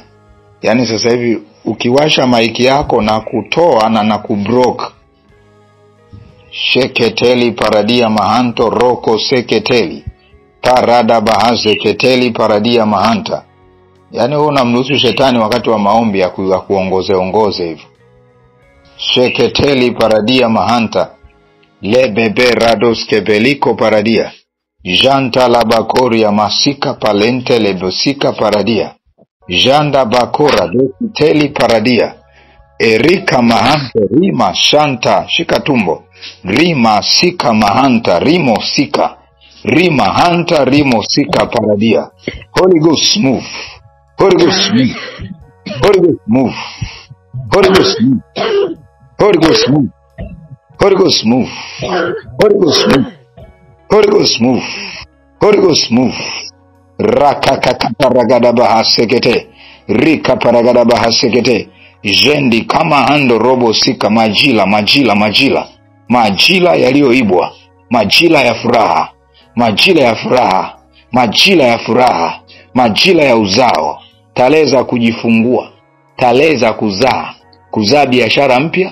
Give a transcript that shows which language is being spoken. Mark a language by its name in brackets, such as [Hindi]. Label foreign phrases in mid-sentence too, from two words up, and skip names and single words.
[Swahili] Yaani sasa hivi ukiwasha maiki yako na kutoa na kubroke. Sheketeli paradia mahanto roko seketeli. Parada bahaze keteli paradia mahanta. Yaani wewe unamruhusu shetani wakati wa maombi ya kuongoze hivyo. Sheketeli paradia mahanta. Lebebe rados kebeliko paradia. Janta la bakoria masika palente lebosika paradia. Janda bakora dokiteli paradia. Erika mahanta rima shanta shika tumbo. Rima sika mahanta rimo sika. Rima hanta rimo sika paradia. [English] Holy Ghost move. Holy Ghost move. Holy Ghost move. Holy Ghost move. Holy Ghost move. Holy Ghost move. Holy Ghost move. Holy Ghost move. Holy Ghost move. Rakakaparagada bahasekete. Rika paragada bahasekete. Jendi kama hando robo sika majila. [Swahili] Majila yaliyoibwa. Majila ya furaha. Majila ya furaha. Majila ya furaha. Majila ya uzao. Taleza kujifungua. Taleza kuzaa. Kuzaa biashara mpya.